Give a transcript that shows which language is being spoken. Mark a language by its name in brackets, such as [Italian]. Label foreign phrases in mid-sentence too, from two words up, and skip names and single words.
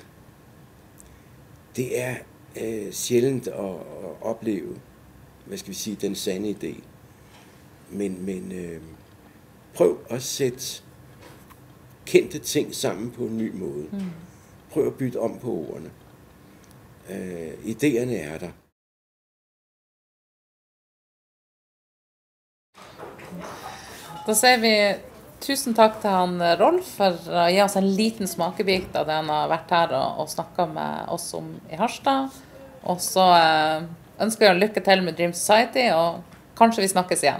[Danish] Det er sjældent at opleve, hvad skal vi sige, den sande idé. Men prøv at sætte kendte ting sammen på en ny måde. Prøv at bytte om på ordene. Idéerne er der. [Norwegian] Da siger vi tusen takk til han Rolf for å gi oss en liten smakebit av det han har vært her og snakket med oss om i Harstad. Og så ønsker jeg lykke til med Dream Society, og kanskje vi snakkes igjen.